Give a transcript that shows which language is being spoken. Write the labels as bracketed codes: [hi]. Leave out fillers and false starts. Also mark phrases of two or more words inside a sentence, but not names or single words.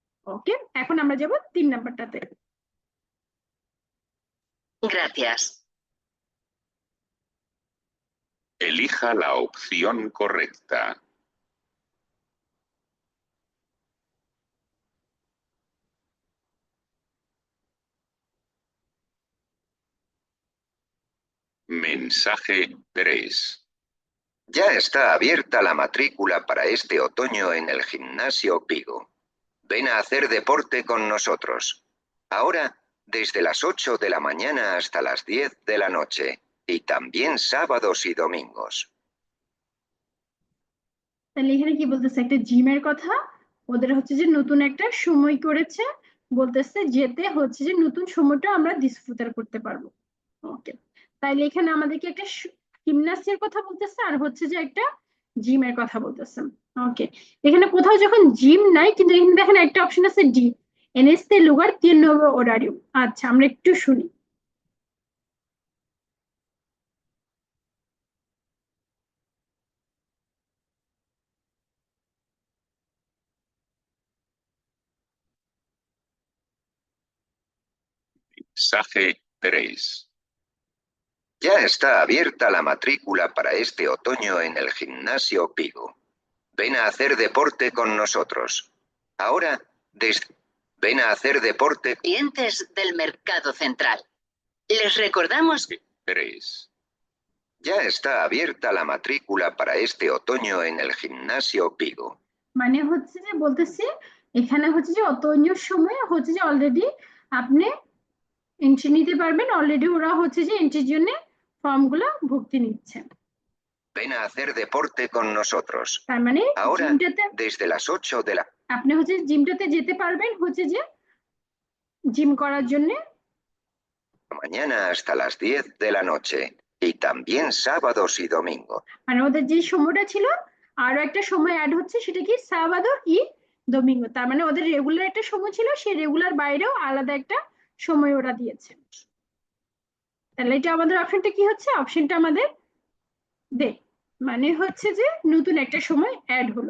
[bn] ওকে, এখন আমরা যাব 3 নাম্বারটাতে। [es] Gracias. Elija la opción correcta. Mensaje 3. Ya está abierta la matrícula para este otoño en el gimnasio Pigo. Ven a hacer deporte con nosotros. Ahora, desde las 8 de la mañana hasta las 10 de la noche. Y también sábados y domingos. [bn] তাহলে এখানে কি বলতেছে, একটা জিমের কথা, ওদের হচ্ছে যে নতুন একটা সময় করেছে, বলতেছে যেতে হচ্ছে যে নতুন সময়টা আমরা ডিসফ্রুটার করতে পারবো। ওকে, তাইলে এখানে আমাদেরকে একটা জিমনাস্টিকের কথা বলতেছে আর হচ্ছে যে একটা জিমের কথা বলতেছে। ওকে, এখানে কোথাও যখন জিম নাই, কিন্তু এখানে দেখেন একটা অপশন আছে ডি, [es] en este lugar tiene nuevo horario। [bn] আচ্ছা, আমরা একটু শুনি। [es] Mensaje 3. Ya está abierta la matrícula para este otoño en el gimnasio Pigo. Ven a hacer deporte con nosotros. Ahora, ven a hacer deporte. Clientes del Mercado Central. Les recordamos 3. Ya está abierta la matrícula para este otoño en el gimnasio Pigo. [bn] মানে হচ্ছে যে বলতেছে এখানে হচ্ছে যে অতঞ্জর সময় হচ্ছে যে অলরেডি আপনি এন্ট্রি নিতে পারবেন, অলরেডি ওরা হচ্ছে যে এন্ট্রির জন্য ফর্মগুলো ভর্তি নিচ্ছে। [es] Ven a hacer deporte con nosotros. [bn] তার মানে [es] Ahora, [bn] জিমটাতে [es] desde las 8 de la [bn] আপনি হচ্ছে জিমটাতে যেতে পারবেন হচ্ছে যে জিম করার জন্য, [es] mañana hasta las 10 de la noche. Y también sábados y domingos. [bn] মানে ওদের যে সময়টা ছিল আরো একটা সময় অ্যাড হচ্ছে, সেটা কি [es] sábado y domingo. [bn] তার মানে ওদের রেগুলার একটা সময় ছিল, সেই রেগুলার বাইরেও আলাদা একটা সময় ওরা দিয়েছে। তাহলে এটা আমাদের অপশনটা কি হচ্ছে, অপশনটা আমাদের দে, মানে হচ্ছে যে নতুন একটা সময় অ্যাড হলো।